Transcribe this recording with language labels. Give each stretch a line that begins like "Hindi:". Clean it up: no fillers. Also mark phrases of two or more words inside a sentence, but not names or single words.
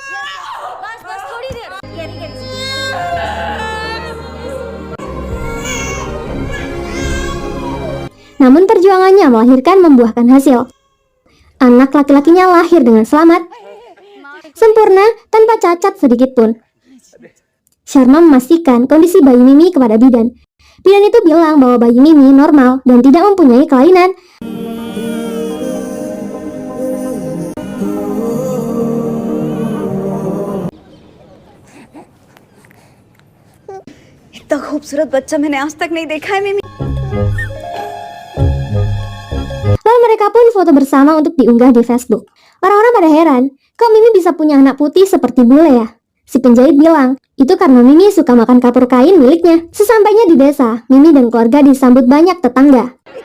Indonesian: Namun perjuangannya melahirkan membuahkan hasil. Anak laki-lakinya lahir dengan selamat, sempurna, tanpa cacat sedikit pun. Sharma memastikan kondisi bayi Mimi kepada bidan. Bidan itu bilang bahwa bayi Mimi normal dan tidak mempunyai kelainan.
Hindi: इतना खूबसूरत बच्चा मैंने आज तक नहीं देखा है मिमी।
Indonesian: Lalu mereka pun foto bersama untuk diunggah di Facebook. Orang-orang pada heran, kok Mimi bisa punya anak putih seperti bule ya? Si penjahit bilang, itu karena Mimi suka makan kapur kain miliknya. Sesampainya di desa, Mimi dan keluarga disambut banyak tetangga.